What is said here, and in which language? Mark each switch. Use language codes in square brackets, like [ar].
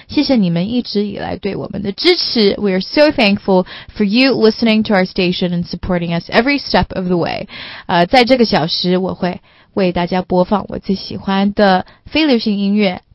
[zh] 谢谢你们一直以来对我们的支持。 [en] We are so thankful for you listening to our station and supporting us every step of the way。 [zh] 在这个小时，我会为大家播放我最喜欢的非流行音乐。